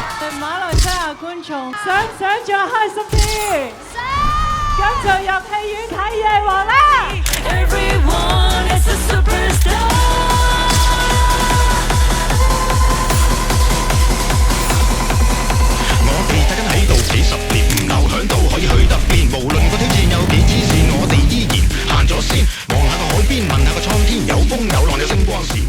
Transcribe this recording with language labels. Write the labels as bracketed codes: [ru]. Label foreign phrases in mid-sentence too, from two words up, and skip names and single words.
[yue] 馬來西亞觀眾想唔想再開心啲？咁就入戲院睇夜王啦 ！ [en] Everyone is a superstar。 [yue] 我哋睇緊喺度幾十年，唔留響度可以去得邊？無論個挑戰有幾黐線，我哋依然行咗先。望下個海邊，問下個蒼天，有風有浪有星光閃。